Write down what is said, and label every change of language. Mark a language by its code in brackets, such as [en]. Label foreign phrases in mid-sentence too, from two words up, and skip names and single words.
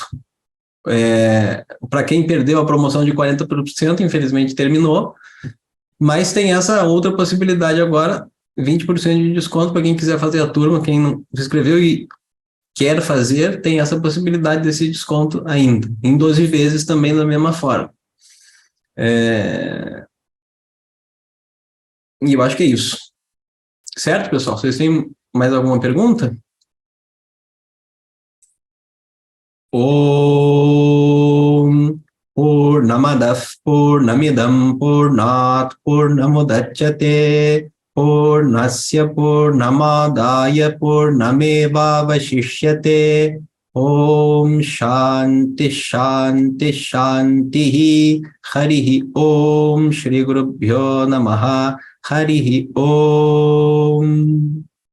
[pt] Para quem perdeu a promoção de 40%, infelizmente terminou, mas tem essa outra possibilidade agora, 20% de desconto para quem quiser fazer a turma, quem não se inscreveu e quer fazer, tem essa possibilidade desse desconto ainda, em 12 vezes também da mesma forma. E eu acho que é isso. Certo, pessoal? Vocês têm mais alguma pergunta? [sa] Om Purnamadav Purnamidam Purnat Purnamudachyate Purnasya Purnamadaya Purnameva Vashishyate Om Shanti Shanti Shanti Harihi Om Shri Gurubhyo Namaha Harihi Om